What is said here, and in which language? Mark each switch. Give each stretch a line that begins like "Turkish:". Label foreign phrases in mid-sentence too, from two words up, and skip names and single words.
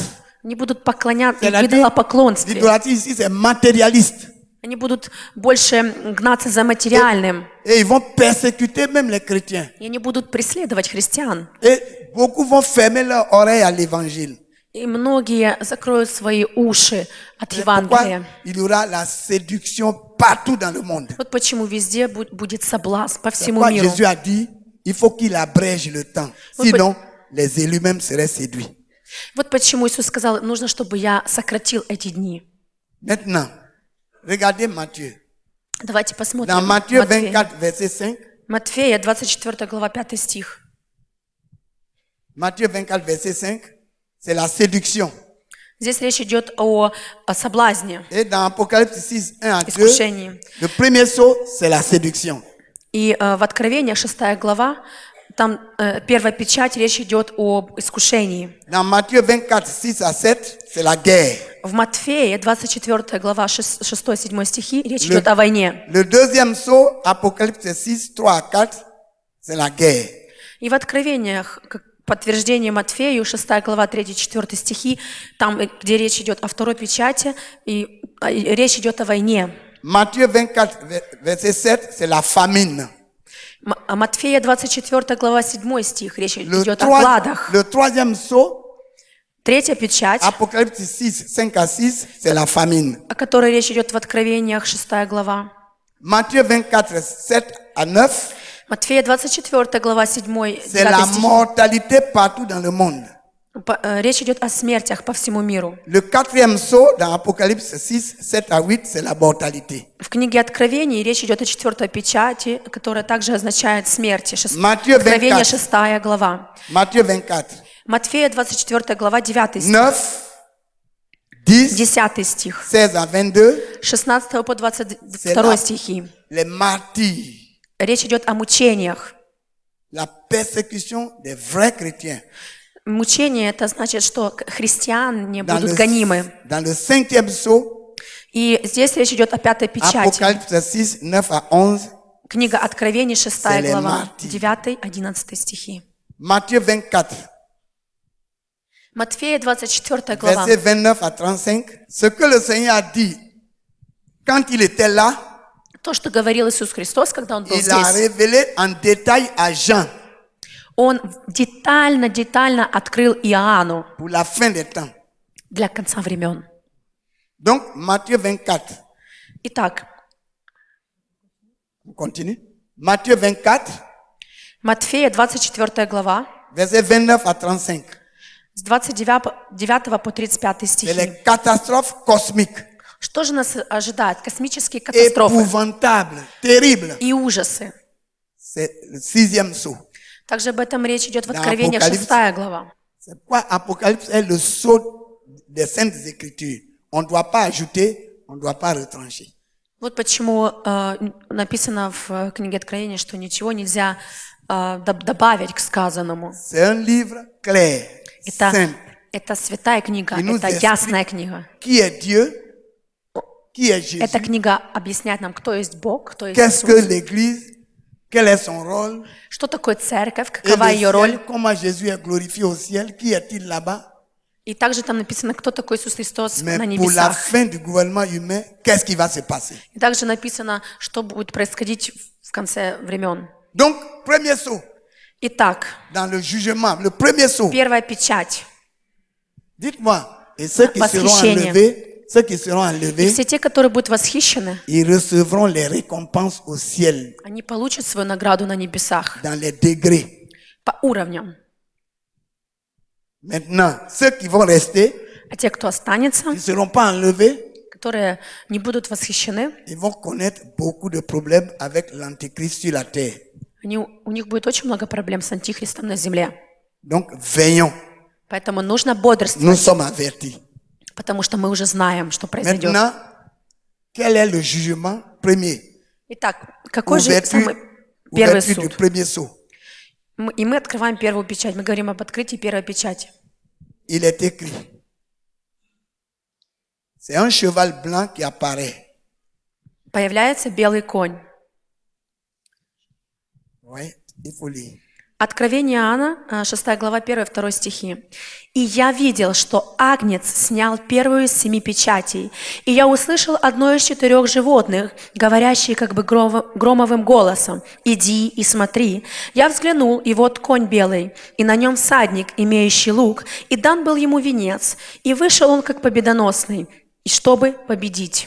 Russian: Они будут поклоняться, в
French: C'est-à-dire,
Russian: идолопоклонстве.
French: l'idolâtrie ici, c'est matérialiste.
Russian: Они будут больше гнаться за материальным.
French: Et ils vont persécuter même les chrétiens.
Russian: И они будут преследовать христиан.
French: Et beaucoup vont fermer leur oreille à l'évangile.
Russian: И многие закроют свои уши от
French: C'est pourquoi
Russian: Евангелия.
French: il y aura la séduction partout dans le monde.
Russian: Вот почему везде будет соблазн по
French: C'est
Russian: всему
French: pourquoi
Russian: миру.
French: Jésus a dit, il faut qu'il abrège le temps. Sinon, les élus même seraient séduits.
Russian: Вот почему Иисус сказал, нужно, чтобы я сократил эти дни.
French: Maintenant, regardez Matthieu.
Russian: Давайте
French: Dans
Russian: посмотрим.
French: Matthieu
Russian: Матфея.
French: 24, verset 5.
Russian: Матфея, 24 глава, 5 стих.
French: Matthieu 24, verset 5, c'est la séduction.
Russian: Здесь речь идет о соблазне,
French: Et dans Apocalypse 6, 1 à 2,
Russian: искушении.
French: le premier saut, c'est la séduction.
Russian: И в Откровениях, 6 глава, там первая печать, речь идет об искушении.
French: Dans Matthieu 24, 6 à 7, c'est la guerre.
Russian: В Матфея, 24 глава, 6-7 стихи, речь идет о войне.
French: Le deuxième saut, Apocalypse 6, 3 à 4, c'est la guerre.
Russian: И в Откровениях, как подтверждение Матфею, 6 глава, 3-4 стихи, там, где речь идет о второй печати, и речь идет о войне.
French: Matthieu 24, verset 7, c'est la famine.
Russian: Матфея, 24 глава, 7 стих, речь идет о гладах.
French: Le troisième saut,
Russian: Третья печать,
French: Apocalypse 6, 5 à 6, c'est la famine.
Russian: о которой речь идет в Откровениях, 6 глава.
French: Matthieu 24, 7 à 9,
Russian: Матфея, 24 глава, 7,
French: c'est la
Russian: 9 стих.
French: mortalité partout dans le monde.
Russian: Речь идет о смертях по всему миру.
French: Le quatrième saut, dans Apocalypse 6, 7 à 8, c'est la mortalité.
Russian: В книге Откровений речь идет о 4 печати, которая также означает смерти. Матфея Откровение, 24. 6 глава.
French: Matthieu 24,
Russian: Матфея, 24 глава, 9 стих.
French: 9, 10,
Russian: 10 стих.
French: 16 à 22,
Russian: 16 по 22 стихи.
French: les martyrs,
Russian: Речь идет о мучениях.
French: la persécution des vrais chrétiens.
Russian: Мучение – это значит, что христиане
French: Dans
Russian: будут гонимы.
French: dans le cinquième saut,
Russian: И здесь речь идет о 5 печати.
French: Apocalypse 6, 9 à 11,
Russian: Книга Откровений, 6
French: C'est les
Russian: глава,
French: martyrs.
Russian: 9-11 стихи.
French: Matthieu 24,
Russian: Матфея, 24 глава.
French: verset 29 à 35, ce que le Seigneur a dit quand il était là,
Russian: То, что говорил Иисус Христос, когда Он был
French: il a
Russian: здесь,
French: révélé en détail à Jean
Russian: Он детально открыл Иоанну
French: pour la fin des temps.
Russian: для конца времен.
French: Donc, Matthieu 24,
Russian: Итак,
French: on continue. Matthieu 24,
Russian: Матфея, 24 глава,
French: versets 29 à 35.
Russian: с 29 по 35
French: C'est
Russian: стихи.
French: les catastrophes cosmiques,
Russian: Что же нас ожидает? Космические катастрофы
French: épouvantables, terribles.
Russian: и ужасы.
French: C'est le 6e sceau.
Russian: Также об этом речь идет в
French: Dans
Russian: Откровении,
French: Apocalypse.
Russian: 6 глава.
French: C'est pourquoi Apocalypse est le sceau des Saintes Écritures. On ne doit pas ajouter, on ne doit pas retrancher.
Russian: Вот почему написано в книге Откровения, что ничего нельзя добавить к сказанному.
French: C'est un livre clair, simple.
Russian: Это святая книга,
French: И nous
Russian: это
French: explique
Russian: ясная книга.
French: Qui est Dieu? Qui est Jésus?
Russian: Эта книга объясняет нам, кто есть Бог, кто есть
French: Qu'est-ce que
Russian: Иисус,
French: l'Église? Quel est son rôle?
Russian: что такое церковь,
French: Et
Russian: какова
French: le
Russian: ее роль.
French: ciel, comment Jésus est glorifié au ciel? Qui est-il là-bas?
Russian: И также там написано, кто такой Иисус Христос
French: Mais
Russian: на
French: pour la
Russian: небесах.
French: fin du gouvernement humain, qu'est-ce qui va se passer?
Russian: И также написано, что будет происходить в конце времен.
French: Donc, premier saut
Russian: Итак,
French: dans le jugement, le premier saut.
Russian: первая печать.
French: Dites-moi, et ceux qui seront
Russian: Восхищение.
French: enlevés, ceux qui seront
Russian: И
French: enlevés,
Russian: все те, которые будут восхищены,
French: ils recevront les récompenses au ciel,
Russian: они получат свою награду на небесах
French: dans les degrés.
Russian: по уровням.
French: Maintenant, ceux qui vont rester,
Russian: А те, кто останется,
French: ils ne seront pas enlevés,
Russian: которые не будут восхищены,
French: ils vont connaître beaucoup de problèmes avec l'antéchrist sur la terre.
Russian: у них будет очень много проблем с Антихристом на земле.
French: Donc, veillons.
Russian: Поэтому нужно
French: Nous
Russian: бодрствовать,
French: sommes avertis.
Russian: потому что мы уже знаем, что произойдет.
French: Maintenant, quel est le jugement premier?
Russian: Итак, какой же самый первый
French: Ouverture du
Russian: суд?
French: premier saut.
Russian: И мы открываем первую печать. Мы говорим об открытии первой печати.
French: Il est écrit. C'est un cheval blanc qui apparaît.
Russian: Появляется белый конь.
French: Oui, il faut lire.
Russian: Откровение Иоанна, 6 глава, 1-2 стихи. «И я видел, что Агнец снял первую из 7 печатей, и я услышал одно из 4 животных, говорящее как бы громовым голосом: „Иди и смотри“. Я взглянул, и вот конь белый, и на нем всадник, имеющий лук, и дан был ему венец, и вышел он как победоносный, и чтобы победить».